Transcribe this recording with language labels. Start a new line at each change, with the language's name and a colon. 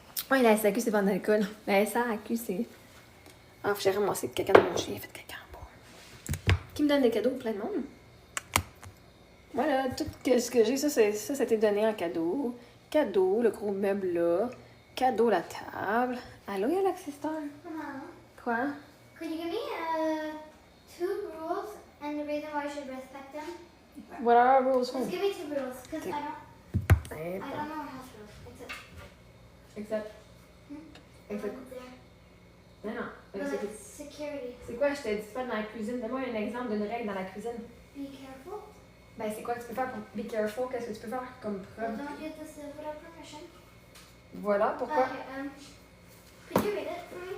French: Oui, la SAQ, c'est pas d'alcool. La SAQ, c'est... Ah, j'ai ramassé le caca de mon chien, il a fait caca en bas. Qui me donne des cadeaux? Plein de monde. Voilà, tout ce que j'ai, ça t'est donné en cadeau. Cadeau, le gros meuble là. Cadeau, la table. Allô, Alex Sister? Quoi?
English: Could you give me 2 rules and the reason why I should respect them? What are our rules? Just give me 2 rules, because I don't know house rules.
French: Exact. Exact. Non, non.
English: Like security.
French: C'est quoi, je t'ai dit pas dans la cuisine? Donne-moi un exemple d'une règle dans la cuisine.
English: Be careful.
French: Ben, c'est quoi que tu peux faire pour
English: be careful?
French: Qu'est-ce que tu peux faire comme preuve?
English: Don't use this without permission.
French: Voilà, pourquoi?
English: Okay, could you read it for me?